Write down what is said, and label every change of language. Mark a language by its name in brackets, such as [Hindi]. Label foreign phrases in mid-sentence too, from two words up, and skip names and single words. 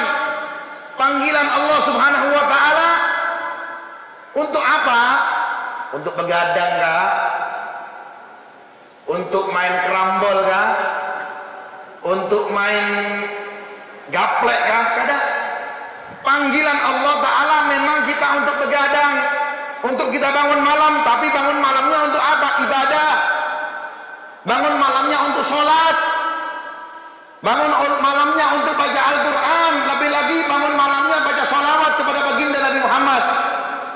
[Indonesian] Panggilan Allah [Arabic] Subhanahu wa taala [Indonesian] untuk apa? Untuk begadang kah? Untuk main kerambol kah? Untuk main gaplek kah? Kada. Panggilan Allah taala memang kita untuk begadang, untuk kita bangun malam. Tapi bangun malamnya untuk apa? Ibadah. Bangun malamnya untuk sholat. Bangun malamnya untuk baca Al-Quran. Lebih lagi bangun malamnya baca sholawat kepada baginda Nabi Muhammad.